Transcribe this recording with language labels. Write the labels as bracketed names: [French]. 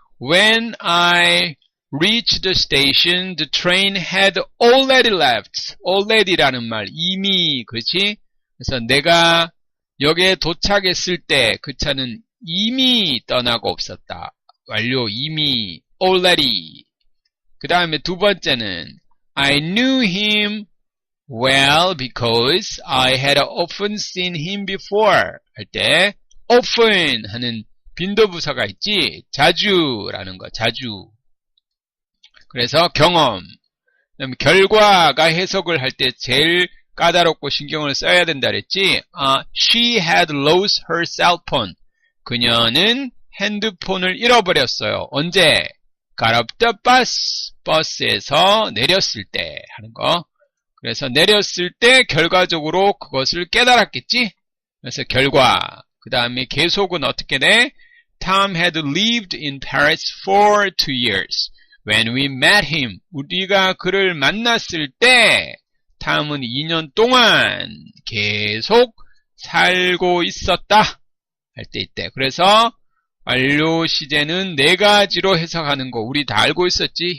[English] When I reached the station, the train had already left. [Korean] already라는 말, 이미, 그렇지? 그래서 내가 역에 도착했을 때 그 차는 이미 떠나고 없었다. 완료, 이미, already. 그 다음에 두 번째는 [English] I knew him well because I had often seen him before 할 때 often [Korean] 하는 빈도부사가 있지. 자주라는 거. 자주. 그래서 경험. 그다음에 결과가 해석을 할 때 제일 까다롭고 신경을 써야 된다 그랬지. [English] She had lost her cell phone. [Korean] 그녀는 핸드폰을 잃어버렸어요. [English] 언제? Got off the bus. [Korean] 버스에서 내렸을 때 하는 거. 그래서 내렸을 때 결과적으로 그것을 깨달았겠지? 그래서 결과. 그 다음에 계속은 어떻게 돼? [English] Tom had lived in Paris for 2 years. When we met him, [Korean] 우리가 그를 만났을 때 탐은 2년 동안 계속 살고 있었다. 할 때 있대. 그래서 완료 시제는 네 가지로 해석하는 거 우리 다 알고 있었지?